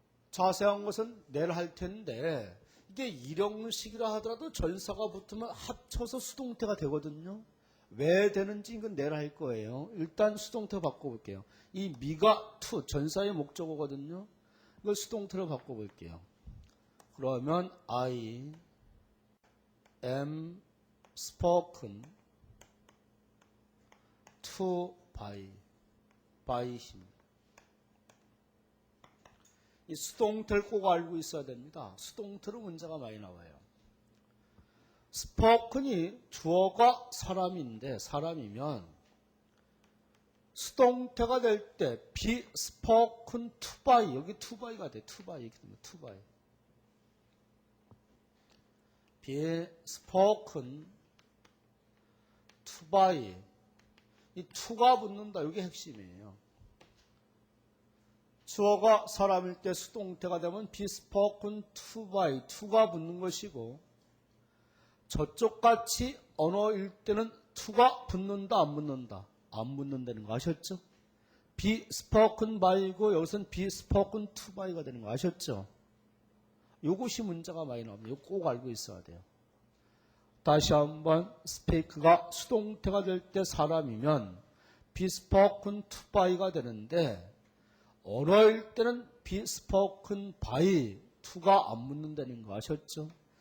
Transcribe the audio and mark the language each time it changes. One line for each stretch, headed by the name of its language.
Korean: 자세한 것은 내일 할 텐데 이게 일형식이라 하더라도 전사가 붙으면 합쳐서 수동태가 되거든요. 왜 되는지 이건 내일 할 거예요. 일단 수동태 바꿔볼게요. 이 미가 to 전사의 목적어거든요. 이걸 수동태로 바꿔볼게요. 그러면
English: I am spoken to by him.
Korean: 이 수동태를 꼭 알고 있어야 됩니다. 수동태로 문제가 많이 나와요. spoken이 주어가 사람이면 수동태가 될 때
English: be spoken to by
Korean: 여기 to by가 돼. to by 이렇게 되면 to by.
English: be spoken to by
Korean: 이 to가 붙는다. 이게 핵심이에요. 주어가 사람일 때 수동태가 되면
English: be spoken to by,
Korean: to가 붙는 것이고 저쪽 같이 언어일 때는 to가 붙는다 안 붙는다? 안 붙는다는 거 아셨죠?
English: be spoken by
Korean: 고 여기서는
English: be spoken to by
Korean: 가 되는 거 아셨죠? 이것이 문제가 많이 나옵니다. 이거 꼭 알고 있어야 돼요. 다시 한번 speak가 수동태가 될 때 사람이면
English: be spoken to by
Korean: 가 되는데 언어일 때는
English: be spoken by
Korean: to가 안 붙는다는 거 아셨죠?